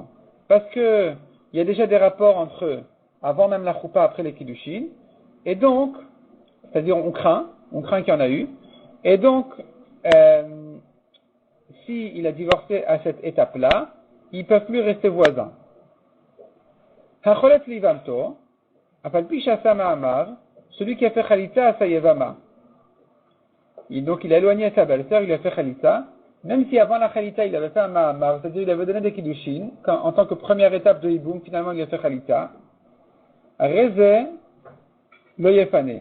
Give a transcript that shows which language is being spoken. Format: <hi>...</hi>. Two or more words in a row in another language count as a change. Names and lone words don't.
<fr>Parce que il y a déjà des rapports entre eux, avant même la choupa, après les kiddushin, et donc, c'est-à-dire on craint qu'il y en a eu, et donc, si il a divorcé à cette étape-là, ils ne peuvent plus rester voisins.</fr> <he>החולץ ליבמתו, אף על פי שעשה מאמר,</he> <fr>celui qui a fait chalitza à sa yevama. Donc il a éloigné sa belle-sœur, il a fait chalitza, même si avant la chalitza il avait fait un ma'amar, c'est-à-dire il avait donné des kiddushin, en tant que première étape de hiboum, finalement il a fait chalitza.</fr> <he>הרי זה לא יפנה.</he>